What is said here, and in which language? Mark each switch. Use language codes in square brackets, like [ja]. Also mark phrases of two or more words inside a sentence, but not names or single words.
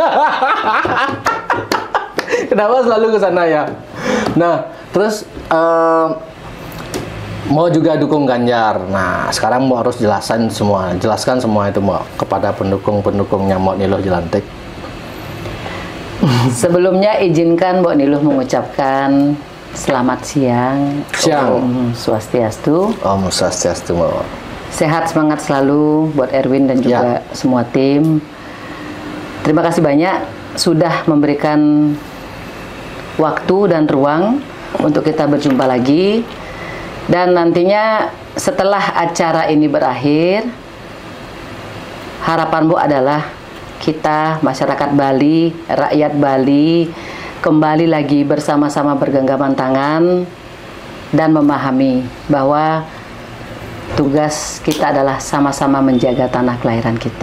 [id] Kenapa selalu ke sana ya? Nah, terus mau juga dukung Ganjar. Nah, sekarang Mbok harus jelaskan semua itu Mbok kepada pendukungnya Mbok Niluh Jelantik. Sebelumnya izinkan Mbok Niluh mengucapkan selamat siang. Om Swastiastu. Om Swastiastu Mbok. Sehat semangat selalu buat Erwin dan juga semua tim. Terima kasih banyak sudah memberikan waktu dan ruang untuk kita berjumpa lagi. Dan nantinya setelah acara ini berakhir, harapan Mbok adalah kita masyarakat Bali, rakyat Bali kembali lagi bersama-sama bergenggaman tangan dan memahami bahwa tugas kita adalah sama-sama menjaga tanah kelahiran kita.